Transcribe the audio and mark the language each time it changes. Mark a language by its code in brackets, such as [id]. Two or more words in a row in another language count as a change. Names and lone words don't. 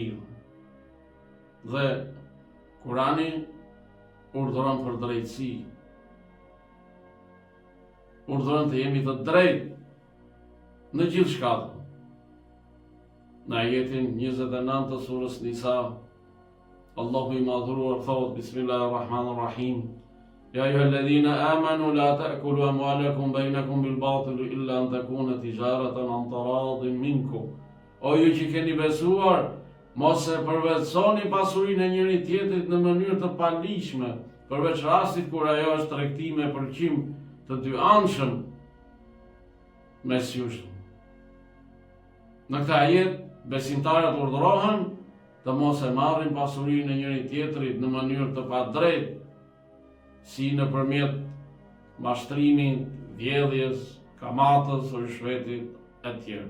[sq] Dhe Kurani urdhëron për drejtësi. Urdhëron të jemi të drejtë në gjithë shkatën. Në ajetin 29 të surës Nisa, Allahu i madhruar thotë: Bismillahirrahmanirrahim. [ar] يا أيها الذين آمنوا لا تأكلوا أموالكم بينكم بالباطل إلا أن تكون تجارة عن تراض منكم. [sq] O ju që keni besuar, mos e përvetsoni pasurinë e njëri tjetrit në mënyrë të palishme, përveç rastit kur ajo është tregti me përqim të dy anshëm mes jush. Në këtë ajet, besimtarët urdhërohen të mos e marrin pasurinë e njëri tjetrit në mënyrë të padrejtë, si nëpërmjet mashtrimit, vjedhjes, kamatës, rishvetit e tjerë.